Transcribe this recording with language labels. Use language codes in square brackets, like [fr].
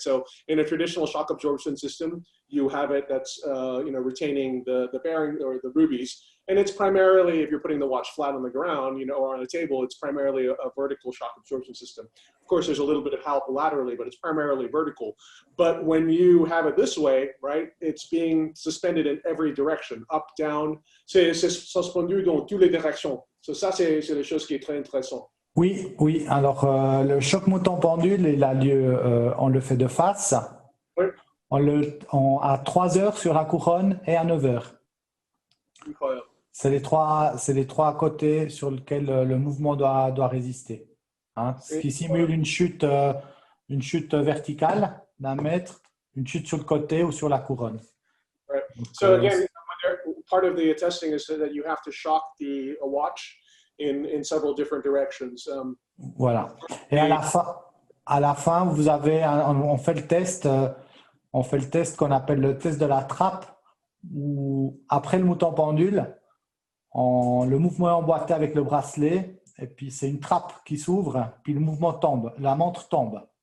[en] So in a traditional shock absorption system, you have it that's retaining the bearing or the rubies, and it's primarily, if you're putting the watch flat on the ground, or on a table, it's primarily a vertical shock absorption system. Of course, there's a little bit of help laterally, but it's primarily vertical. But when you have it this way, right, it's being suspended in every direction, up, down. [fr] C'est suspendu dans toutes les directions. So ça, c'est des choses qui est très intéressant. Oui, oui. Alors, le choc mouton pendule, il a lieu, on le fait de face. Oui. À 3 heures sur la couronne et à 9 heures. Incroyable. C'est les trois côtés sur lesquels le mouvement doit résister. Ce qui simule une chute verticale d'1 mètre, une chute sur le côté ou sur la couronne. [en] Right. So again, part of the testing is that you have to shock a watch in several different directions. [fr] Voilà. Et à la fin, vous avez, on fait le test qu'on appelle le test de la trappe, où après le mouton pendule, le mouvement est emboîté avec le bracelet, et puis c'est une trappe qui s'ouvre, puis le mouvement tombe, la montre tombe.